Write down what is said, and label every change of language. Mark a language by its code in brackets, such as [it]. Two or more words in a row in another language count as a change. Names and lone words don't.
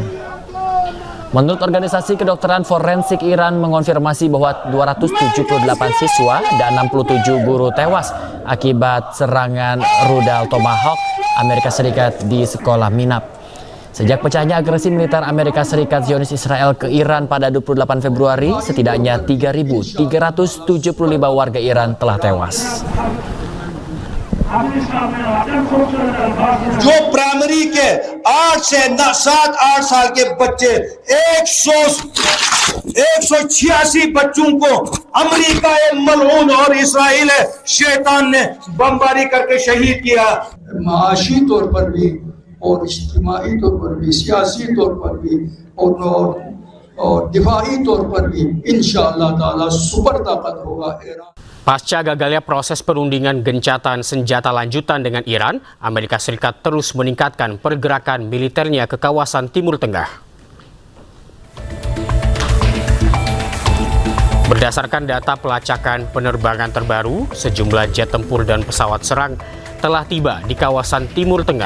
[id] Menurut organisasi kedokteran forensik Iran mengonfirmasi bahwa 278 siswa dan 67 guru tewas akibat serangan rudal Tomahawk Amerika Serikat di sekolah Minab. Sejak pecahnya agresi militer Amerika Serikat Zionis Israel ke Iran pada 28 Februari, setidaknya 3.375 warga Iran telah tewas. [ur] جو پرائمری کے 8 سے 7-8 سال کے بچے 186 بچوں کو امریکہ ملعون اور اسرائیل شیطان نے بمباری کر کے شہید کیا. معاشی طور پر بھی اور اجتماعی طور پر بھی، سیاسی طور پر بھی اور دفاعی طور پر بھی [ar] إن شاء الله تعالى [ur] سپر طاقت ہوگا ایران. [id] Pasca gagalnya proses perundingan gencatan senjata lanjutan dengan Iran, Amerika Serikat terus meningkatkan pergerakan militernya ke kawasan Timur Tengah. Berdasarkan data pelacakan penerbangan terbaru, sejumlah jet tempur dan pesawat serang telah tiba di kawasan Timur Tengah.